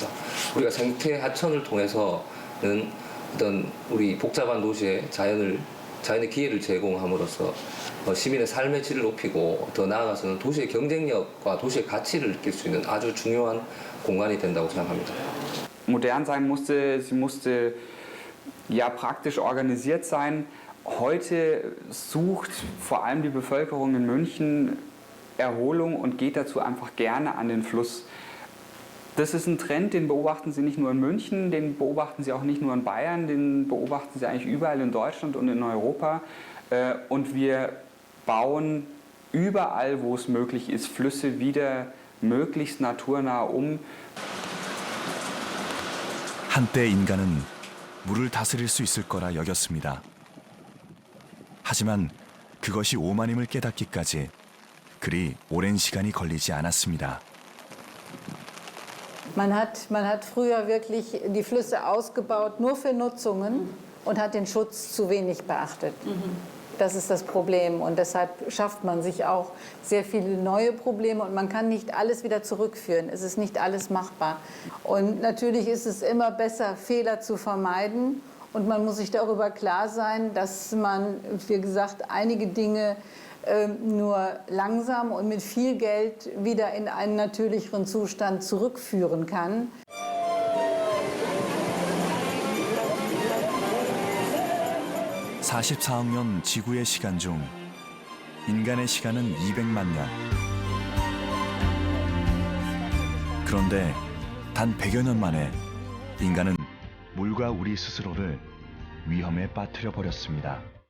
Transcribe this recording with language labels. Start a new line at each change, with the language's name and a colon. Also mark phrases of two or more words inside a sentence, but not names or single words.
Korean: 우리가 생태 하천을 통해서는 어떤 우리 복잡한 도시에 자연의 기회를 제공함으로써 시민의 삶의 질을 높이고 더 나아가서는 도시의 경쟁력과 도시의 가치를 느낄 수 있는 아주 중요한 공간이 된다고 생각합니다.
German: Modern sein musste, sie musste ja praktisch organisiert sein. Heute sucht vor allem die Bevölkerung in München Erholung und geht dazu einfach gerne an den Fluss. Das ist ein Trend, den beobachten Sie nicht nur in München, den beobachten Sie auch nicht nur in Bayern, den beobachten Sie eigentlich überall in Deutschland und in Europa. Und wir bauen überall, wo es möglich ist, Flüsse wieder möglichst naturnah um.
Korean: 한때 인간은 물을 다스릴 수 있을 거라 여겼습니다. 하지만 그것이 오만임을 깨닫기까지 그리 오랜 시간이 걸리지 않았습니다.
German: Man hat früher wirklich die Flüsse ausgebaut, nur für Nutzungen und hat den Schutz zu wenig beachtet. Das ist das Problem und deshalb schafft man sich auch sehr viele neue Probleme und man kann nicht alles wieder zurückführen. Es ist nicht alles machbar. Und natürlich ist es immer besser, Fehler zu vermeiden und man muss sich darüber klar sein, dass man, wie gesagt, einige Dinge nur langsam und mit viel Geld wieder in einen natürlicheren Zustand zurückführen kann.
Korean: (44억 년) 지구의 시간 중 인간의 시간은 200만 년. 그런데 단 100여 년 만에 인간은 물과 우리 스스로를 위험에 빠뜨려 버렸습니다.